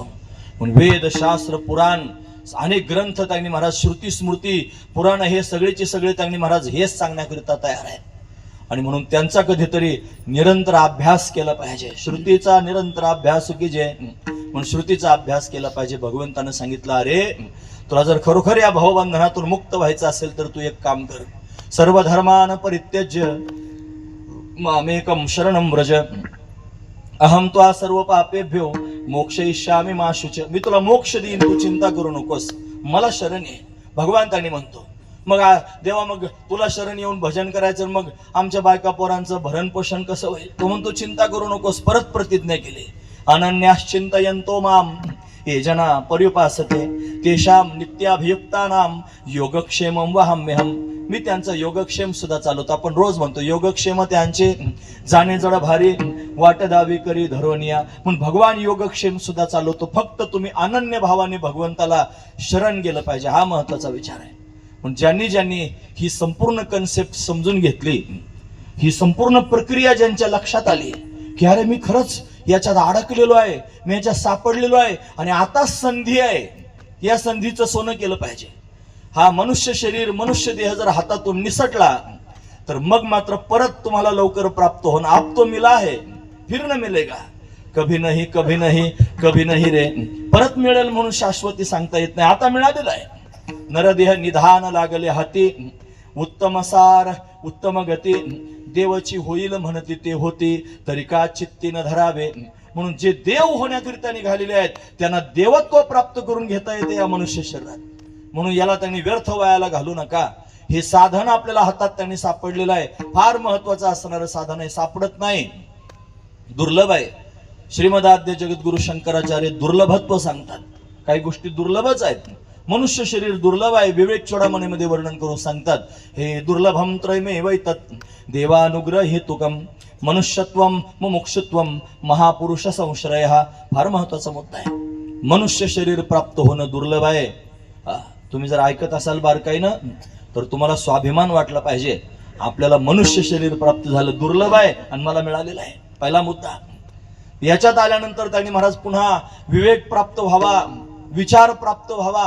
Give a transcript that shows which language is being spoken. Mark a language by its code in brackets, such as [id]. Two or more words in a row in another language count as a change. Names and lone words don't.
[mr] म्हणून वेद शास्त्र पुराण अनेक ग्रंथ त्यांनी महाराज, श्रुती स्मृती पुराण, हे सगळेचे सगळे त्यांनी महाराज हेच सांगण्याकरिता तयार आहेत. आणि म्हणून त्यांचा कधीतरी निरंतर अभ्यास केला पाहिजे. श्रुतीचा निरंतर अभ्यास की जे, म्हणून श्रुतीचा अभ्यास केला पाहिजे. भगवंतानं सांगितलं, अरे तुला जर खरोखर या भावबंधनातून मुक्त व्हायचं असेल तर तू एक काम कर. [sa] सर्व धर्मान परित्यज्य मामेकम शरणम व्रज, अहम त्वा सर्व पापेभ्यो मोक्षयिष्यामि मा शुच. [mr] मी तुला मोक्ष देईन, तू चिंता करू नकोस, मला शरण ये. भगवान त्यांनी म्हणतो. मग देवा, मग तुला शरण येऊन भजन करायचं, मग आमच्या बायका पोरांचं भरण पोषण कसं होईल? तो म्हणतो, चिंता करू नकोस. परत प्रतिज्ञा केली, [sa] अनन्याश्चिंतयन्तो माम ये जना पर्युपासते तेषाम नित्याभियुक्तानाम योगक्षेमं वहाम्यहम्. [mr] मी त्यांचा योगक्षेम सुद्धा चालवतो. आपण रोज म्हणतो योगक्षेम त्यांचे, जाणे जड भारी वाट दावी करी धरोनिया. म्हणून भगवान योगक्षेम सुद्धा चालवतो. फक्त तुम्ही अनन्य भावाने भगवंताला शरण गेलं पाहिजे, हा महत्वाचा विचार आहे. पण ज्यांनी ज्यांनी ही संपूर्ण कन्सेप्ट समजून घेतली, ही संपूर्ण प्रक्रिया ज्यांच्या लक्षात आली की अरे मी खरंच याच्यात अडकलेलो आहे, मी याच्यात सापडलेलो आहे, आणि आता संधी आहे, या संधीचं सोनं केलं पाहिजे. हा मनुष्य शरीर, मनुष्य देह जर हातातून निसटला तर मग मात्र परत तुम्हाला लवकर प्राप्त होणं. [hi] आप तो मिला है फिर न मिलेगा, कभी नाही कभी नाही कभी नाही रे. [mr] परत मिळेल म्हणून शाश्वती सांगता येत नाही. आता मिळालेलं आहे. नरदेह निधान लागले हाती, उत्तम सार उत्तम गती, देवची होईल म्हणती ते होती, तरी का चित्ती न धरावे. म्हणून जे देव होण्याकरिता निघालेले आहेत त्यांना देवत्व प्राप्त करून घेता येते या मनुष्य शरीरात. म्हणून याला त्यांनी व्यर्थ वयाला घालू नका. हे साधन आपल्याला हातात त्यांनी सापडलेलं आहे. फार महत्वाचं असणारं साधन आहे, सापडत नाही, दुर्लभ आहे. श्रीमदाद्य जगद्गुरु शंकराचार्य दुर्लभत्व सांगतात. काही गोष्टी दुर्लभच आहेत. मनुष्य शरीर दुर्लभ आहे. विवेक चोडामणीमध्ये वर्णन करून सांगतात, हे [sa] दुर्लभम त्रयमेव तत् देवानुग्रह हेतुकम मनुष्यत्वम मुमुक्षुत्वम महापुरुष संश्रय. [mr] हा फार महत्वाचा मुद्दा आहे. मनुष्य शरीर प्राप्त होणं दुर्लभ आहे. तुम्ही जर ऐकत असाल बारकाईनं तर तुम्हाला स्वाभिमान वाटला पाहिजे. आपल्याला मनुष्य शरीर प्राप्त झालं दुर्लभ आहे आणि मला मिळालेलं आहे. पहिला मुद्दा. याच्यात आल्यानंतर त्यांनी महाराज पुन्हा विवेक प्राप्त व्हावा, विचार प्राप्त व्हावा.